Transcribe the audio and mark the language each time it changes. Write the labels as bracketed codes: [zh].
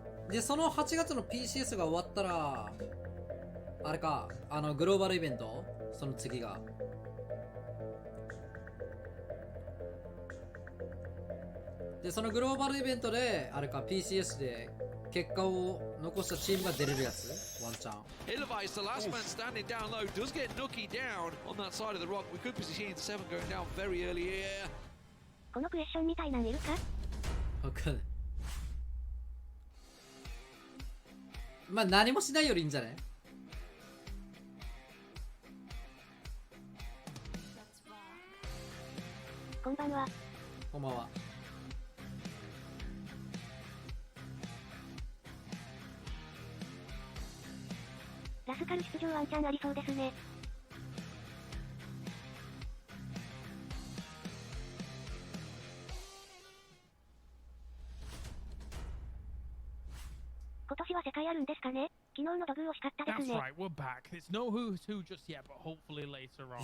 [ja] で、その8月の PCS が終わったら、あれか、グローバルイベントその次が。で、そのグローバルイベントで、あれか、PCS で結果を残したチームが出れるやつワンチャン。 [en] Illivice, the last man standing down low, does get Nuki down on that side of the rock. We could be seeing Seven going down very early here. [ja] このクエスチョンみたいなんいるか？わかんない。まあ何もしないよりいいんじゃない？んばんは。ラスカル出場ワンチャンありそうですね。今年は世界あるんですかね。昨日の土偶惜しかったですね。 [en] That's right, we're back. It's no who's who just yet, but hopefully later on.